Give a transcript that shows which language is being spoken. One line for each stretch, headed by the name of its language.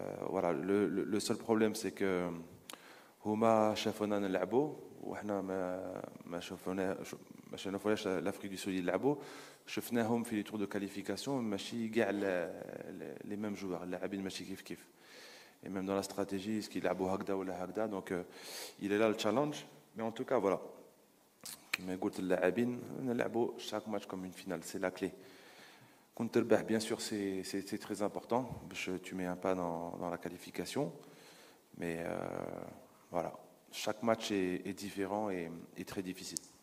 French: Voilà, le seul problème c'est que
Arabic: هما شافونا نلعبوا وحنا ما شفناش l'Afrique du Sud يلعبوا. شفناهم في
French: لي تور دو كاليفيكاسيون
Arabic: ماشي كاع
French: لي ميم جوار،
Arabic: اللاعبين ماشي كيف
French: et même dans la stratégie est-ce qu'ils
Arabic: يلعبوا هكذا ولا هكذا.
French: donc il est là le challenge, mais en tout cas voilà,
Arabic: كما قلت اللاعبين نلعبوا
French: chaque match comme une finale, c'est la clé.
Arabic: كون تربح
French: bien sûr c'est très important
Arabic: باش
French: tu mets un pas dans la qualification, mais voilà, chaque match est différent et très difficile.